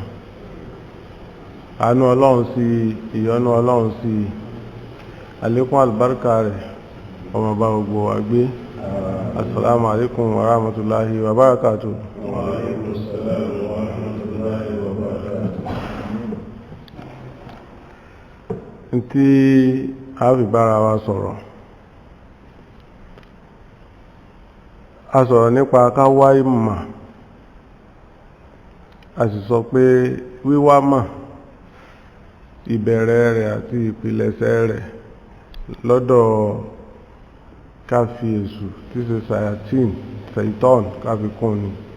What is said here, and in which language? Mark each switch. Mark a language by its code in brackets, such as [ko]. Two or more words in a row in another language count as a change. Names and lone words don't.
[yo] Àánú Ọlọ́run sí ìyọ́nú Ọlọ́run sí àlékún àlùbáríkà rẹ̀ ọmọ bá gbogbo wa gbé. [ar] السلام عليكم ورحمة الله وبركاته. [yo] Tí a fi bára wa sọ̀rọ̀, a sọ̀rọ̀ nípa ká wá ìmọ̀, a sì sọ pé wíwá mọ̀ ìbẹ̀rẹ̀ rẹ̀ àti ìpilẹ̀ṣẹ̀ rẹ̀ lọ́dọ̀ ká fi èṣù tí ṣe Satan ká fi kún ni.